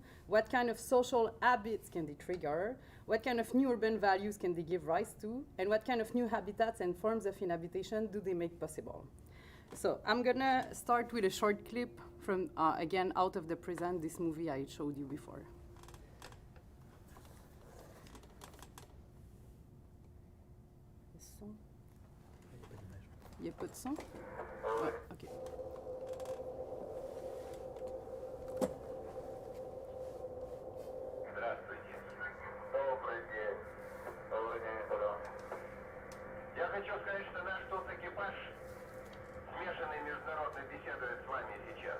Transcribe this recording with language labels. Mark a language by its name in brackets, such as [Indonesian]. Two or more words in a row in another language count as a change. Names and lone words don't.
[English] What kind of social habits can they trigger? What kind of new urban values can they give rise to? And what kind of new habitats and forms of inhabitation do they make possible? So I'm gonna start with a short clip from, again, Out of the Present, this movie I showed you before. [French] Il n'y a pas de son? Ouais, ok. [Russian] Здравствуйте. Добрый день. Добрый день, Николай. Я хочу сказать, что наш тут экипаж смешанный международно беседует с вами сейчас.